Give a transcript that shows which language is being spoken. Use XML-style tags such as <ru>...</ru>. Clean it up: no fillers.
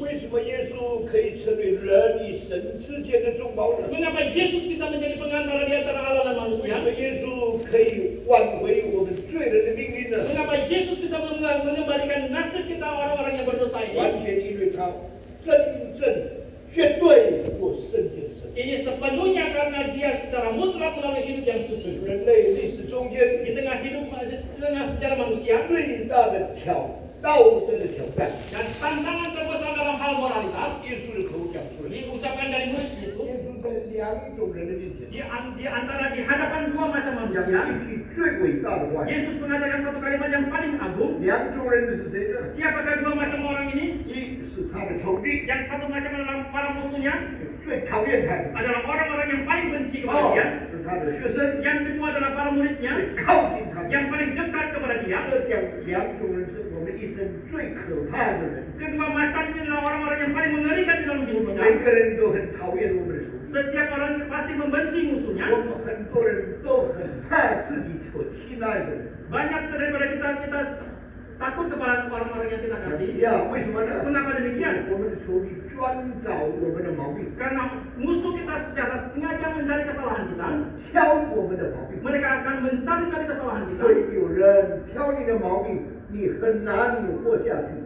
<zh>为什么耶稣可以成为人与神之间的中保呢？</zh> <id>Mengapa Yesus bisa menjadi pengantara di antara Allah dan</id> <zh>为什</zh> <id>manusia?</id> <zh>么耶稣可以挽回我们罪人的命运呢？</zh> <id>Mengapa Yesus bisa mengembalikan nasib kita orang-orang yang berdosa</id> <zh>完</zh> <id>ini?</id> <zh>全因为他真正绝对过圣洁的生命。</zh> <id>Ini sepenuhnya karena dia secara mutlak melalui hidup yang suci.</id> <zh>人类历史中间</zh> <id>Di tengah sejarah manusia</id> <zh>最大的道德的挑战，</zh> <id>dan tantangan terbesar dalam hal moralitas</id> <zh>耶稣的口讲出来。</zh> <id>diucapkan dari murid</id> <zh>耶</zh> <id>Yesus</id> <zh>稣在两种人的面前，</zh> <id>di antara di hadapan dua macam</id> <zh>讲</zh> <id>manusia.</id> <zh>一句最伟大的话语。</zh> <id>Yesus mengatakan satu kalimat yang paling agung.</id> <zh>两种人是谁呢？</zh> <id>Siapakah dua macam orang ini?</id> <zh>一是他的仇敌，</zh> <id>Yang satu macam adalah para musuhnya,</id> <zh>是最讨厌他的；</zh> <id>adalah orang-orang yang paling benci</id> <zh>二</zh> <id>kepada dia.</id> <zh>是他的学生，</zh> <id>Yang kedua adalah para muridnya,</id> <zh>最靠近他的。</zh> <id>yang paling dekat kepada dia.</id> <zh>这讲两种人是我们一生最可怕的人。</zh> <id>Kedua macam ini adalah orang-orang yang paling mengerikan di dalam hidup</id> <zh>每</zh> <id>kita.</id> <zh>个人都很讨厌我们的仇敌，</zh> <id>Setiap orang pasti membenci</id> <zh>我</zh> <id>musuhnya.</id> <zh>们很多人都很怕自己所亲爱的人。</zh> <id>Banyak daripada kita takut kepada orang-orang yang kita kasih.</id> <zh>呀，为什么呢？</zh> <id>Mengapa demikian?</id> <zh>我们的仇敌专找我们的毛病，</zh> <id>Karena musuh kita secara sengaja mencari kesalahan kita.</id> <zh>挑我们的毛病。</zh> <id>Mereka akan mencari-cari kesalahan</id> <zh>所</zh> <id>kita.</id> <zh>以有人挑你的毛病，你很难活下去。</zh>